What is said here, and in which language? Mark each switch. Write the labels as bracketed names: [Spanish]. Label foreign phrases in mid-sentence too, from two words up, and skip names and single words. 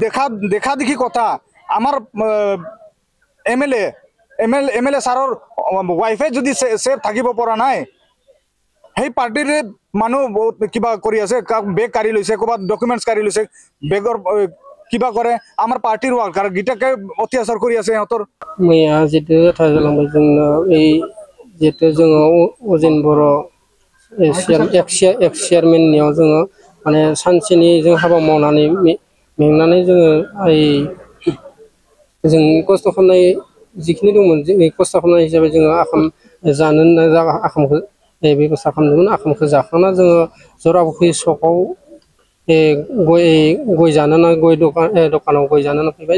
[Assamese] দেখা দেখি কথা আমার এমএলএ সাৰৰ ওয়াইফে যদি সেফ থাকিব পৰা নাই সেই পাৰ্টিৰ মানুহ কিবা কৰি আছে বেগ কাঢ়ি লৈছে ক'ৰবাত ডকুমেণ্টছ কাঢ়ি লৈছে বেগৰ কিবা কৰে আমাৰ পাৰ্টিৰ ওয়ার্কার গিটাকে অত্যাচার কৰি আছে সিহঁতৰ [Bodo] मैया जितु थाजालांबाय जोंना এই जितु जोङो अजेन बर' एक्स चेयारमेननियाव जोङो माने सानसेनि जों हाबा मावनानै मेंनानै जोङो जों खस्थ' खालामनाय जिखिनि दंमोन जों खस्थ' खालामनाय हिसाबै जोङो आखाम जानो आखामखौ बेबस्था खालामदोंमोन आखामखौ जाखांना जोङो जराबुखि सकआव गय जानो गय दखानाव गय जानो फैबाय